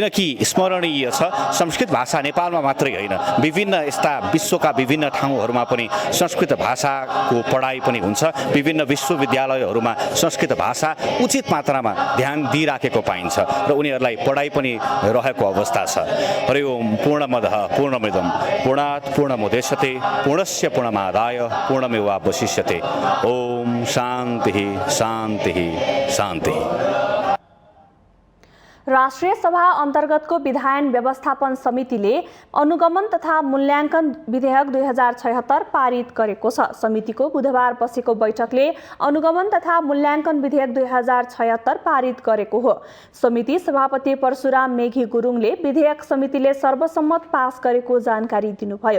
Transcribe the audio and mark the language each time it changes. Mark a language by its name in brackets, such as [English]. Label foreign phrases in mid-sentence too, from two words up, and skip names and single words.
[Nepali] किनकि स्मरणीय छ संस्कृत भाषा नेपालमा मात्रै होइन, विभिन्न यस्ता विश्वका विभिन्न ठाउँहरूमा पनि संस्कृत भाषाको पढाइ पनि हुन्छ। विभिन्न विश्वविद्यालयहरूमा संस्कृत भाषा उचित मात्रामा ध्यान दिइराखेको पाइन्छ र उनीहरूलाई पढाइ पनि रहेको अवस्था छ। [Sanskrit] हरि ओम पूर्णमदः पूर्णमिदं पूर्णात् पूर्णमुदच्यते पूर्णस्य पूर्णमादाय पूर्णमेवावशिष्यते। ओम शान्तिः शान्तिः शान्तिः। [Nepali] राष्ट्रिय सभा अन्तर्गतको विधायन व्यवस्थापन समितिले अनुगमन तथा मूल्याङ्कन विधेयक 2076 पारित गरेको छ। समितिको बुधबार बसेको बैठकले अनुगमन तथा मूल्याङ्कन विधेयक 2076 पारित गरेको हो। समिति सभापति परशुराम मेघी गुरुङले विधेयक समितिले सर्वसम्मत पास गरेको जानकारी दिनुभयो।